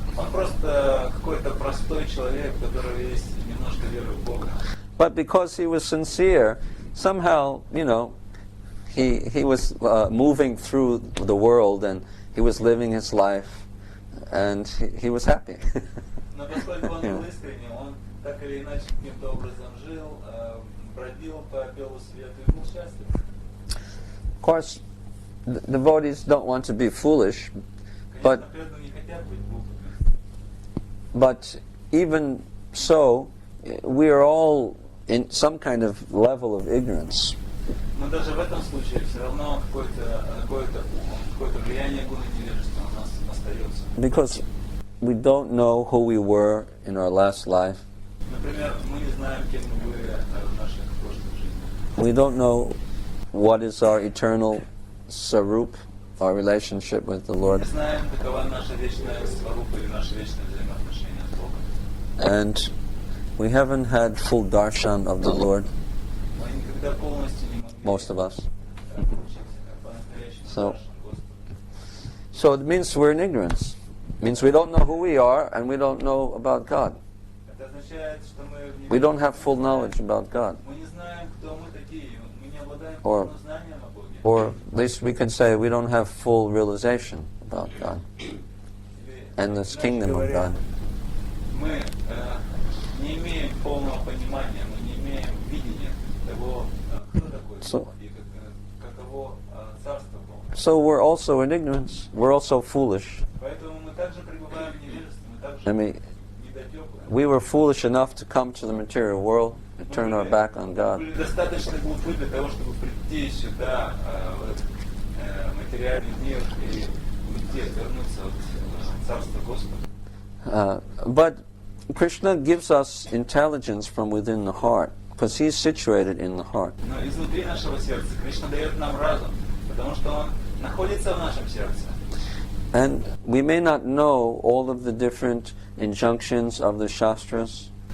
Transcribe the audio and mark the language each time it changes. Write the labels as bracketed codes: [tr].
[ru] Он просто какой-то простой человек, у которого есть немножко веры в Бога. [en] But because he was sincere, somehow, he was moving through the world and he was living his life, and he was happy. [ru] Но поскольку он был искренним, он так или иначе каким-то образом жил, бродил по белу свету и был счастлив. [en] Of course, devotees don't want to be foolish, [ru] Конечно, преданные не хотят быть глупыми. [en] but even so, we are all in some kind of level of ignorance. [ru] Но даже в этом случае все равно какое-то влияние гуна невежества у нас остается. [en] Because we don't know who we were in our last life. [ru] Например, мы не знаем, кем мы были в наших прошлых жизнях. [en] We don't know what is our eternal sarup, our relationship with the [ru] Мы [en] Lord. [ru] не знаем, какова наша вечная сварупа или наше вечное взаимоотношение с Богом. [en] And we haven't had full darshan of the Lord, [ru] Мы никогда полностью не могли [en] most of us. [ru] получить по-настоящему [en] So- [ru] Даршан Господа. [en] So it means we're in ignorance. It means we don't know who we are and we don't know about God. [ru] Это означает, что мы [en] We don't have full knowledge about God. [ru] Мы не знаем, кто мы такие, мы не обладаем [en] Or- [ru] полным знанием о Боге. [en] Or at least we can say we don't have full realization about God [ru] Или, [en] and this [ru] иначе [en] kingdom of [ru] говоря, [en] God. [ru] Мы не имеем полного понимания, мы не имеем видения того, кто такой [en] So- [ru] Бог и каково царство Бога. [en] So we're also in ignorance. We're also foolish. [ru] Поэтому мы также пребываем в невежестве, мы также [en] I mean, [ru] недотёпы. [en] we were foolish enough to come to the material world and turn our back on [ru] Мы [en] God. [ru] были достаточно глупы для того, чтобы прийти сюда, в этот материальный мир и уйти, отвернуться от царства Господа. [en] But Krishna gives us intelligence from within the heart because He's situated in the heart. [ru] Но изнутри нашего сердца Кришна дает нам разум, потому что Он находится в нашем сердце. [en] And we may not know all of the different injunctions of the Shastras,